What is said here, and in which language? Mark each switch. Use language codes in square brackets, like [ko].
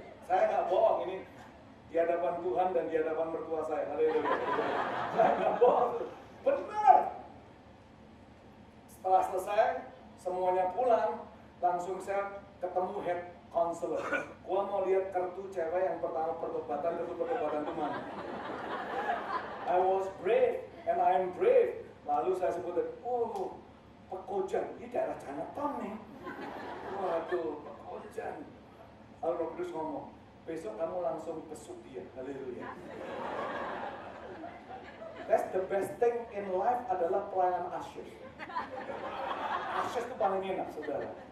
[id] Saya nggak bohong ini di hadapan Tuhan dan di hadapan mertua saya. Haleluya. Saya nggak bohong. Benar. Setelah selesai, semuanya pulang, langsung saya ketemu head counselor. Gua mau lihat kartu cewek yang pertama pertobatan itu mana. [en] I was brave and I am brave. [id] Lalu saya sebutkan, oh, Pekojan, ini daerah Chinatown nih. Waduh, Pekojan. Lalu Roh Kudus ngomong, besok kamu langsung besuk dia. Haleluya. [en] That's the best thing in life [id] adalah pelayanan asyik. Asyik itu paling enak, saudara.